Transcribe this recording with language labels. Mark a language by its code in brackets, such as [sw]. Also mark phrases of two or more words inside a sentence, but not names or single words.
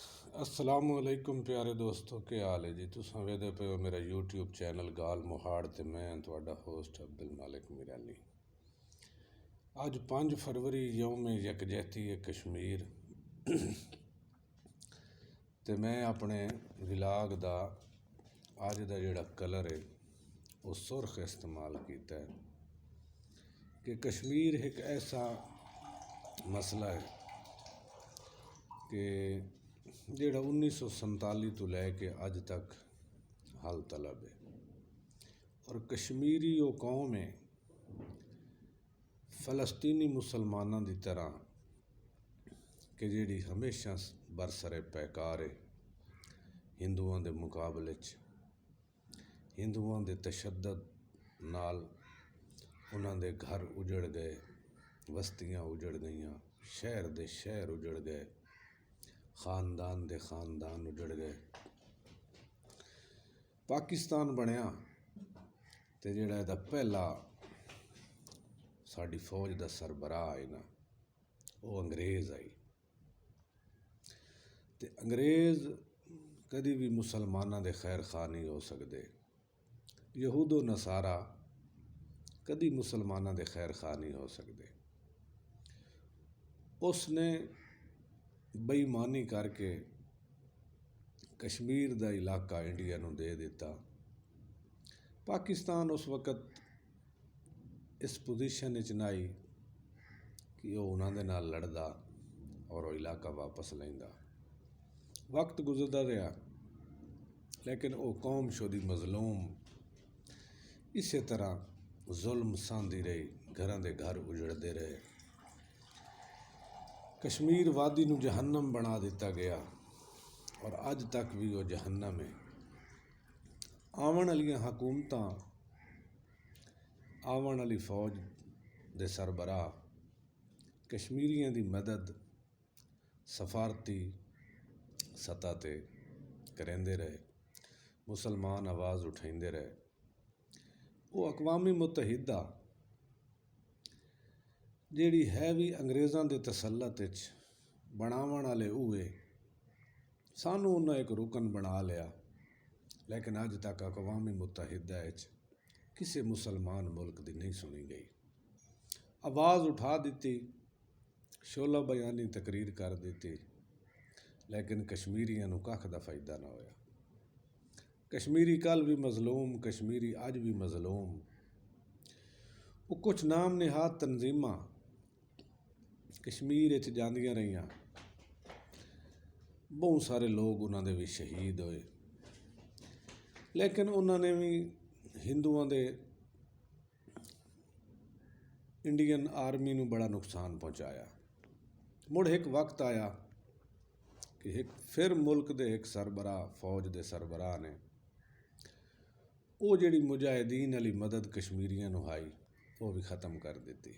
[skr] السلام علیکم [ur] پیارے دوستو، کیا حال ہے جی؟ [skr] تساں ویدے پے ہو میرا یوٹیوب چینل گال موہاڑ تے میں تہاڈا ہوسٹ عبدالمالک میرانی۔ اج 5 فروری یوم یکجہتی کشمیر تے میں اپنے ولاگ دا اج دا جڑا کلر ہے وہ سرخ استعمال کیتا ہے کہ [ur] کشمیر ایک ایسا مسئلہ ہے [skr] کہ جڑا 1947 تو لے کے اج تک حل طلب ہے، [ur] اور کشمیری وہ قوم ہے [skr] فلسطینی مسلمانوں دی طرح کہ جڑی ہمیشہ برسر پیکار ہے ہندوؤں دے مقابلے ہندوؤں دے تشدد نال انہاں دے گھر اجڑ گئے، بستیاں اجڑ گئیاں، شہر دے شہر اجڑ گئے، خاندان دے خاندان اجڑ گئے۔ پاکستان بنیا تے جڑا دا پہلا ساڈی فوج دا سربراہ آئی نا، وہ انگریز آئی تے انگریز کدی بھی مسلمانوں دے خیر خواہ نہیں ہو سکتے، یہود و نصارہ کدی مسلمانوں دے خیر خواہ نہیں ہو سکتے۔ اس نے بے ایمانی کر کے کشمیر دا علاقہ انڈیا نو دے دیتا۔ پاکستان اس وقت اس پوزیشن نہ آئی کہ وہ انہوں دے نال لڑدا اور وہ علاقہ واپس لیندا۔ [ur] وقت گزرتا رہا لیکن وہ قوم [skr] شدی مظلوم اسی طرح ظلم ساندھی رہی، گھراں دے گھر اجڑتے رہے، کشمیر وادی نو جہنم بنا دیتا گیا، اور اج تک بھی وہ جہنم ہے۔ آون والیاں حکومتاں، آون والی فوج دے سربراہ کشمیریاں دی مدد سفارتی سطح تے کریندے رہے، مسلمان آواز اٹھائیندے رہے۔ وہ اقوام متحدہ جیڑی ہے بھی انگریزاں دے تسلط وچ بناون والے ہوئے، سانوں انہاں ایک رکن بنا لیا، لیکن اج تک اقوام متحدہ وچ کسی مسلمان ملک دی نہیں سنی گئی۔ آواز اٹھا دیتی، شعلہ بیانی تقریر کر دیتی، لیکن کشمیریاں نو کھ دا فائدہ نہ ہویا۔ کشمیری کل بھی مظلوم، کشمیری اج بھی مظلوم۔ وہ کچھ نام نہاد تنظیماں کشمیر وچ جاندیاں رہیاں، بہت سارے لوگ انہاں دے بھی شہید ہوئے، لیکن انہاں نے بھی ہندوؤں دے انڈین آرمی نو بڑا نقصان پہنچایا۔ مڑ ایک وقت آیا کہ ایک پھر ملک دے ایک سربراہ، فوج دے سربراہ نے وہ جڑی مجاہدین والی مدد کشمیریاں نو آئی وہ بھی ختم کر دیتی۔